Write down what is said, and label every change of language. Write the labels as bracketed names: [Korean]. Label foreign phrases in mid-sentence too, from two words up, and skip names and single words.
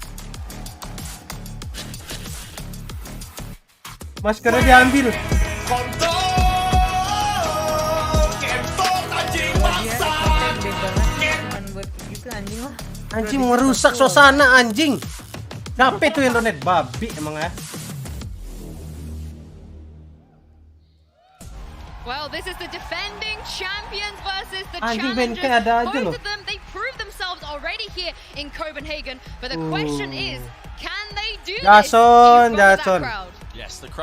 [Indonesian] Maskernya diambil. Anjing merusak suasana anjing. Capek tuh internet babi emang ya. [English] Well, this is the defending champions versus the [Indonesian] Anjing [English] challengers. [Indonesian] ada aja [English] Both [Indonesian] loh. [English] of them, they proved themselves already here in Copenhagen. But the question is, can they do this in front of that crowd? Yes,